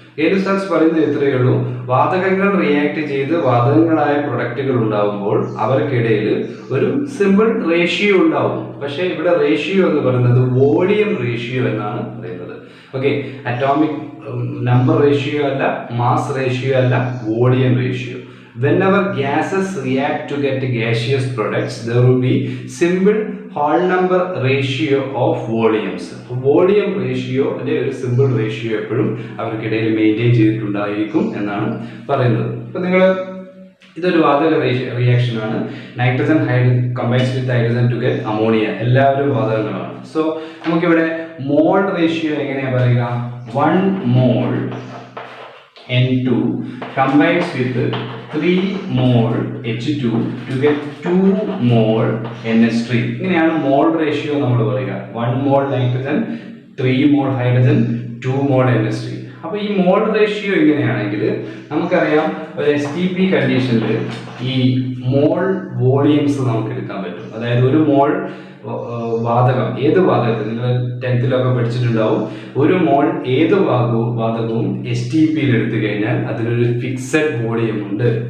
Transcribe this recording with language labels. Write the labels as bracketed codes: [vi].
[ml] Gay-Lussac's പറയുന്നത് ഇത്രയേ ഉള്ളൂ. വാതകങ്ങൾ റിയാക്ട് ചെയ്ത് വാതകങ്ങളായ പ്രൊഡക്റ്റുകൾ ഉണ്ടാവുമ്പോൾ അവർക്കിടയിൽ ഒരു സിമ്പിൾ റേഷ്യോ ഉണ്ടാവും. പക്ഷേ ഇവിടെ റേഷ്യോ എന്ന് പറയുന്നത് വോളിയം റേഷ്യോ എന്നാണ് പറയുന്നത്. ഓക്കെ, അറ്റോമിക് നമ്പർ റേഷ്യോ അല്ല, മാസ് റേഷ്യോ അല്ല, volume ratio. [en] Whenever gases react to get gaseous products, there will be simple whole number ratio of volumes. [ml] Volume ratio അല്ലെ ഒരു സിമ്പിൾ റേഷ്യോ എപ്പോഴും അവർക്കിടയിൽ മെയിൻറ്റെയിൻ ചെയ്തിട്ടുണ്ടായിരിക്കും എന്നാണ് പറയുന്നത്. ഇപ്പം നിങ്ങൾ ഇതൊരു വാതക റിയാക്ഷൻ ആണ്. [en] Nitrogen combines with hydrogen to get ammonia. [ml] എല്ലാവരും വാതകങ്ങളാണ്. സോ നമുക്കിവിടെ മോൾ റേഷ്യോ എങ്ങനെയാണ് പറയുക? [en] 1 mol N2 combines with 3 mol H2 to get 2 mol NH3. [ml] ഇങ്ങനെയാണ് മോൾ റേഷ്യോ നമ്മൾ പറയുക. 1 mol nitrogen, 3 mol hydrogen, 2 mol NH3. അപ്പോൾ ഈ മോൾ റേഷ്യോ ഇങ്ങനെയാണെങ്കിൽ നമുക്കറിയാം ഒരു STP കണ്ടീഷനിൽ ഈ മോൾ വോളിയംസ് നമുക്ക് എടുക്കാൻ പറ്റും. അതായത് ഒരു മോൾ വാതകം, ഏത് വാതകത്തിൽ നിങ്ങൾ 10th പഠിച്ചിട്ടുണ്ടാവും, ഒരു മോൾ ഏത് വാതകവും STPയിൽ എടുത്തു കഴിഞ്ഞാൽ അതിനൊരു ഫിക്സഡ് വോളിയം ഉണ്ട്.